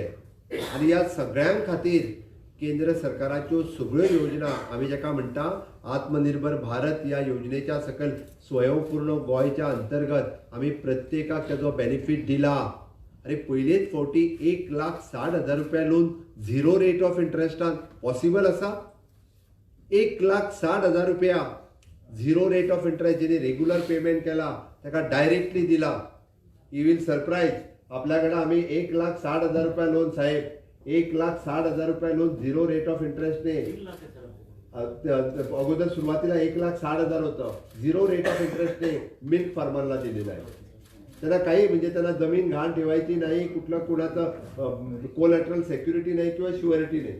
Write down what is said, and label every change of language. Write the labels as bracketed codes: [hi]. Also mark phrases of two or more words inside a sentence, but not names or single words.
[kok] आनी ह्या सगळ्यां खातीर केंद्र सरकाराच्यो सगळ्यो योजना, आमी जेका म्हणटा आत्मनिर्भर भारत ह्या योजनेच्या सकयल स्वयंपूर्ण गोंयच्या अंतर्गत आमी प्रत्येकाक तेजो बेनिफीट दिला. अरे पयलेच फावटी 1,60,000 रुपया लोन 0 [en] rate of intrestan [kok] पॉसिबल आसा. 1,60,000 रुपया 0 [en] rate of interest [kok] जेणे रेग्युलर पेमेंट केला ताका डायरेक्टली दिला. [en] you will surprise [mr] आपल्याकडे आम्ही 1,60,000 रुपया लोन साहेब, 1,60,000 रुपया लोन 0 [en] rate of interestne. [mr] अगोदर सुरुवातीला 1,60,000 होतं, 0 [en] rate of interestne milk farmerla [mr] दिलेलं आहे. त्यांना काही म्हणजे त्यांना जमीन घाण ठेवायची नाही, कुठलं कुणाचं [en] collateral security [mr] नाही किंवा शुअरिटी नाही.